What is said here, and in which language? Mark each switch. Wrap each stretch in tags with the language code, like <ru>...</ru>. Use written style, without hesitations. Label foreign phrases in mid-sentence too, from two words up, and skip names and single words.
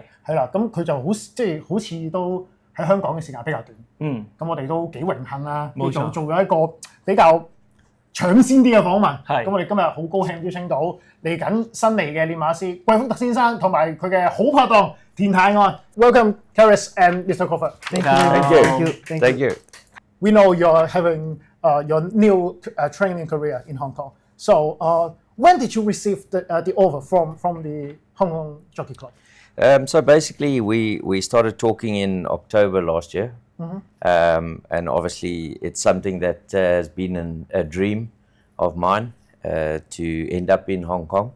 <yue>係啦，咁佢就好似都喺香港嘅時間比較短。咁我哋都幾榮幸啦，做咗一個比較搶先啲嘅訪問。咁我哋今日好高興邀請到嚟緊新嚟嘅練馬師桂福特先生同埋佢嘅好拍檔田泰安。</yue> <en>Welcome, Karis and Mr. Crawford. Thank you. We know you're having your new training career in Hong Kong. So when did you receive the offer from the Hong Kong Jockey Club? So basically, we started talking in October last year, and obviously it's something that has been a dream of mine to end up in Hong Kong.</en>